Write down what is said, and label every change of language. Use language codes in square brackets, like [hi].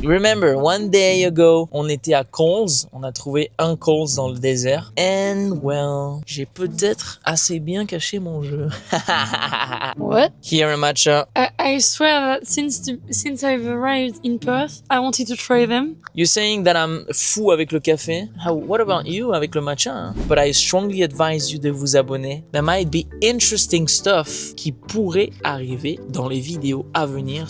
[en] Remember, one day ago, [fr] on était à Coles. On a trouvé un Coles dans le désert. [en] And well, [fr] j'ai peut-être assez bien caché mon jeu. [en] What? Here, Matcha. I swear that since I've arrived in Perth, I wanted to try them. You're saying that I'm [fr] fou avec le café. [en] What about you [fr] avec le matcha? [en] Hein? But I strongly advise you [fr] de vous abonner. [en] There might be interesting stuff [fr] qui pourrait arriver dans les vidéos à venir.